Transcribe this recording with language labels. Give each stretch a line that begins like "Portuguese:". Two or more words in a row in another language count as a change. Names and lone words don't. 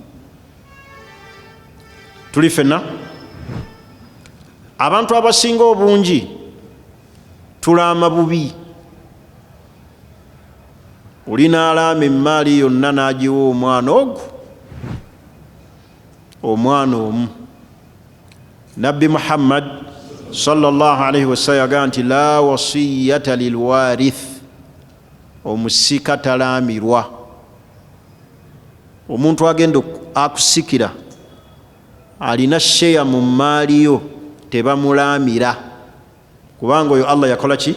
Ganda: Tuli ffenna abantu abasinga obungi tulaama bubi. Olina alaama emmaali yonna n'agiwa omwana ogwo, omwana omu. Nabbi Muhammad
Arabic: صلى الله عليه وسلم
Ganda: yagamba nti
Arabic: لا وصية لوارث,
Ganda: omusika talaamirwa. Omuntu agenda akusikira alina sheya mu maali yo, tebamulaamira kubanga oyo Allah yakola ki?